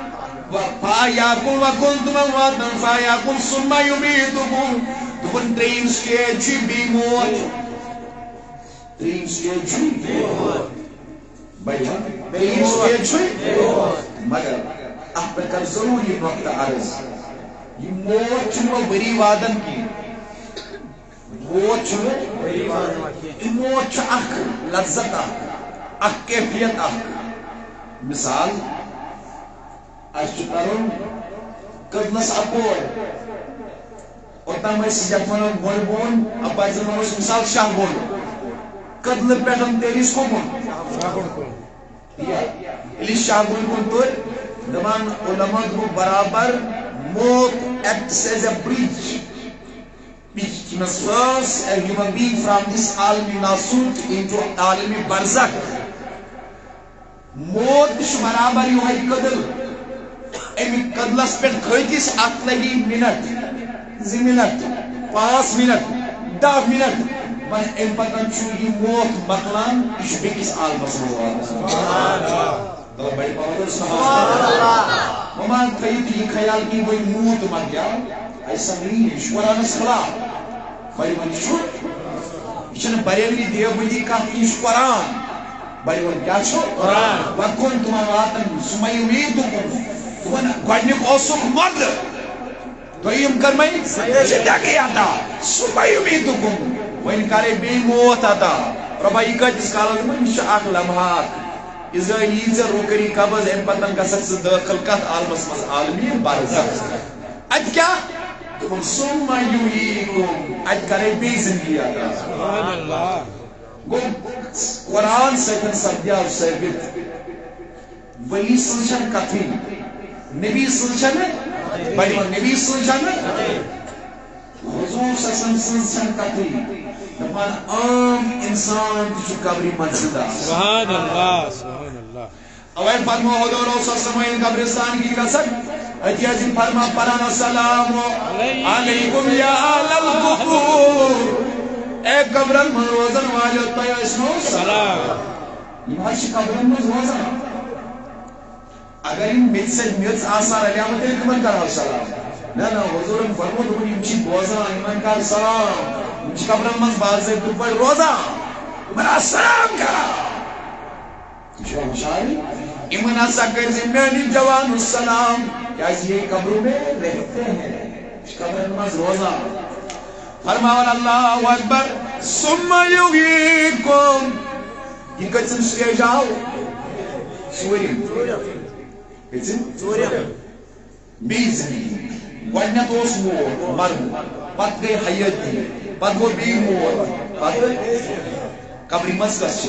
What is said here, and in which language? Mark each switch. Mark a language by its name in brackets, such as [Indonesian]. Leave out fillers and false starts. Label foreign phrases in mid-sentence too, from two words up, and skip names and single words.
[Arabic] وکنتم امواتن فاحیاکم ثم یمیٖتکم [Kashmiri] دوٚپُن ترٛیٚیِم سٹیج چھُ بیٚیہِ موت ترٛیٚیِم سٹیج چھُ مگر اتھ پہ کر ضروری نقطہ عرض یہ موت چھنہ بری وادن کی موت چھُ اکھ لذت اکھ کیفیت اکھ مثال اس چھُ کرُن کدلس اپور اوتام ٲسۍ یتھ ونان گۄڈٕ بۄن اپارِ زن ونو مثال شاہ بۄن کدلہٕ پٮ۪ٹھ تیٚلہِ کُن ییٚلہِ شاہ بۄن کُن تُر دپان علما دوٚپُکھ برابر موت [English] acts as a bridge which transfers a human being from this [Arabic] عالم ناسوت [Kashmiri] into [Arabic] عالم برزخ [Kashmiri] موت تہِ چھُ برابر یِہوے کدل اَمہِ کدلس پٮ۪ٹھ کھٔتِس اتھ لگی منٹ 2 منٹ 5 منٹ 10 منٹ پر اَمہِ پتہٕ چھُ یہِ موت مۄکلان یہِ چھُ بیٚکِس عالمس منٛز واتان ممان تھٲیِو تُہۍ یہِ خیال کہِ وۄنۍ موٗد مۄکلیو [Urdu] ایسا نہیں ہے [Kashmiri] یہِ چھُ قرآنس خلاف وۄنۍ چھُ یہِ چھنہٕ بریلوی دیوبندی کتھ یہِ چھُ قرآن بڑی ون کیا چھو [Arabic] وَكُنْتُمْ أَمْوَاتًا ثُمَّ يُمِيتُكُمْ [Kashmiri] ون گۄڈنیُک اوسُکھ مرد دوٚیِم کٔرمَے زِندگی عطا [Arabic] ثُمَّ يُمِيتُكُمْ [Kashmiri] ون کرے بیٚیہِ موت عطا رۄبا یہِ کۭتِس کالس دوٚپُن یہِ چھُ اکھ لمحات اِزرٲیِل یی ژےٚ روٗکٔری قبض اَمہِ پتہٕ گژھکھ ژٕ دٲخل کتھ عالمس منٛز عالمی برزخ اتہِ کیٛاہ دوٚپُن [Arabic] ثُمَّ يُحْيِيكُمْ [Kashmiri] اتہِ کرے بیٚیہِ زندگی عطا گوٚو قرآن سۭتۍ سپدیو ثٲبت ولی سٕنٛز چھنہٕ کتھٕے نبی سٕنٛز چھنہٕ بڑِ نبی سٕنٛز چھنہٕ حضور [Arabic] صلی اللہ علیہ وسلم [Kashmiri] سٕنٛز چھنہٕ کتھٕے دپان عام انسان تہِ چھُ قبرِ منٛز زندہ [Arabic] سبحان اللہ سبحان اللہ [Kashmiri] اوے فرمو حضور [Arabic] صلی اللہ علیہ وسلم [Kashmiri] قبرستان کی گژھن اتی ازِ فرما پران [Arabic] السلام علیکم یا اہل القبور [Kashmiri] اے قبرن من روزن واجو تۄہہِ ٲسنو سلام یِم حظ چھِ قبرن منٛز روزان اگر یِم میٚژِ سۭتۍ میٚژ آسان رلیمٕژ تیٚلہِ کٕمن کرہو سلام نہ نہ حضورن فرمو دوٚپُن یِم چھِ بوزان یِمن کر سلام یِم چھِ قبرن منٛز باضٲبطہٕ پٲٹھۍ روزان یِمن السلام کران یہِ چھُوا ہُشاری یِمن ہسا کٔرزِ میٛانہِ جوانو سلام کیٛازِ [Urdu] یہ قبروں میں رہتے ہیں [Kashmiri] یہِ چھِ قبرن منٛز روزان فرماون [Arabic] اللہ اکبر ثم یحییکم [Kashmiri] یہ کٔژِم سٹیج آو ژوٗرِم کٔژِم بیٚیہِ زندگی گۄڈنیٚتھ اوس موت مرد پتہٕ گٔے حیٲتی پتہٕ گوٚو بیٚیہِ موت پتہٕ قبرِ منٛز کۄس